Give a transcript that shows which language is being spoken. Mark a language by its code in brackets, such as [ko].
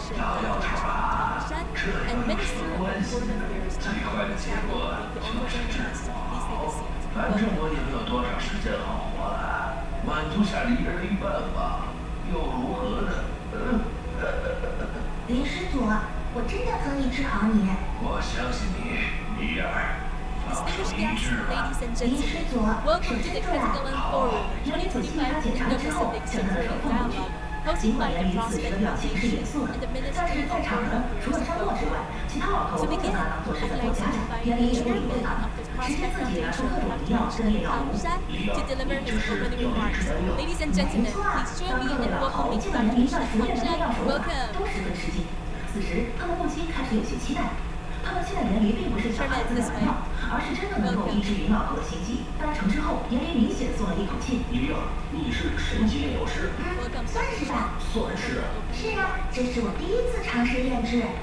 [zh] 老丫头啊，这有什么关系？最坏的结果就是治好。反正我也没有多少时间好活了，满足下离儿的愿望。又如何呢？林师祖，我真的可以治好你。我相信你，离儿。 [en] Distinguished guests, ladies and gentlemen, welcome to the Ketagalan Forum 2025 Indo-Pacific Security Dialogue, hosted by the Prospect Foundation and the Ministry of Foreign Affairs. To begin, I'd like to invite the Chairman of the Prospect Foundation, Dr. Chen Tangshan, to deliver his opening remarks. Ladies and gentlemen, please join me in welcoming Dr. Chen Tangshan. Welcome. [zh] 此时，他们不禁开始有些期待。他们期待严离并不是小孩子的玩闹，而是真的能够医治云老头的心悸。达成之后，严离明显松了一口气。离儿，你是神级炼药师？算是吧。算是。是啊，这是我第一次尝试炼制。